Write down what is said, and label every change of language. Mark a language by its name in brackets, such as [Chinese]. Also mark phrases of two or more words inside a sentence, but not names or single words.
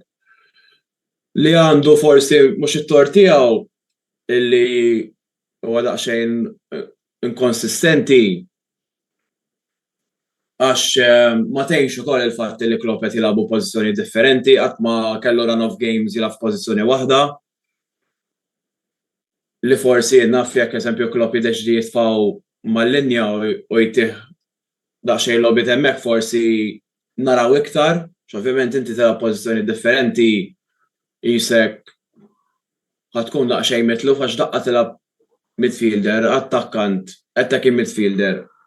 [Maltese] Li għandu forsi mhux it-tort tiegħu illi huwa daqsxejn inkonsistenti għax ma tgħinx ukoll il-fatt li Klopp qed jilagħbu pożizzjoni differenti qatt ma kellu [English] run of games [Maltese] jilgħab f'pożizzjoni waħda. Li forsi naf jekk eżempju Klopp jiddeċidi jitfgħu mal-linja u jtih daqsxejn logħbiet hemmhekk forsi naraw iktar, x'ovvjament inti tilgħab pożizzjoni differenti jisek ħatkun daqsxejn mitluf għax daqqa tilgħab midfielder, attakkant, [English] attacking midfielder.